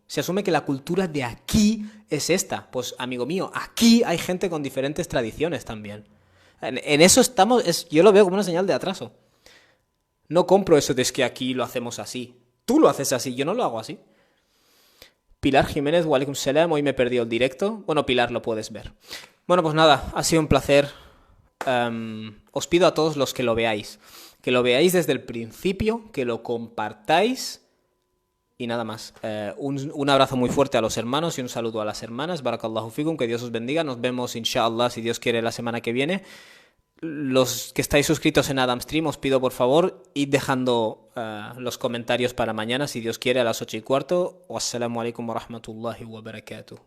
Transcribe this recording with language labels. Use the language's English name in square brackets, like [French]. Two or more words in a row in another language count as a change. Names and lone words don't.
[Spanish] Se asume que la cultura de aquí es esta. Pues, amigo mío, aquí hay gente con diferentes tradiciones también. En eso estamos, yo lo veo como una señal de atraso. No compro eso de es que aquí lo hacemos así. Tú lo haces así, yo no lo hago así. Pilar Jiménez, [Arabic] وعليكم السلام, [Spanish] hoy me he perdido el directo. Bueno, Pilar, lo puedes ver. Bueno, pues nada, ha sido un placer. Os pido a todos los que lo veáis desde el principio, que lo compartáis y nada más. Un abrazo muy fuerte a los hermanos y un saludo a las hermanas. [Arabic] بارك الله فيكم, [Spanish] que Dios os bendiga. Nos vemos, inshallah, si Dios quiere, la semana que viene. Los que estáis suscritos en Adam Stream, os pido por favor, id dejando los comentarios para mañana, si Dios quiere, a las 8:15. [Arabic] والسلام عليكم ورحمة الله وبركاته.